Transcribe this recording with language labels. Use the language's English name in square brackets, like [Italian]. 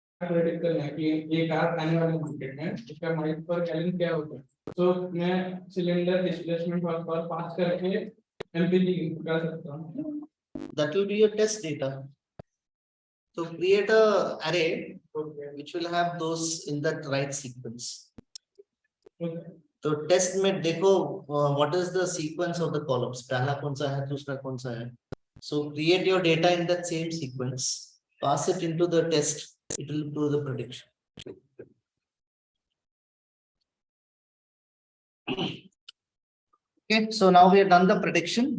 [Hindi] Predict करना है कि ये कार आने वाले मार्केट में इसका माइल पर गैलन क्या होता है, तो मैं सिलेंडर डिस्प्लेसमेंट और पास करके एलपीजी कर सकता हूँ। [English] That will be your test data. So create a array which will have those in that right sequence. [Hindi] तो टेस्ट में देखो [English] what is the sequence of the columns, [Hindi] पहला कौन सा है दूसरा कौन सा है. [English] So create your data in that same sequence, pass it into the test, it will do the prediction. Okay, so now we have done the prediction.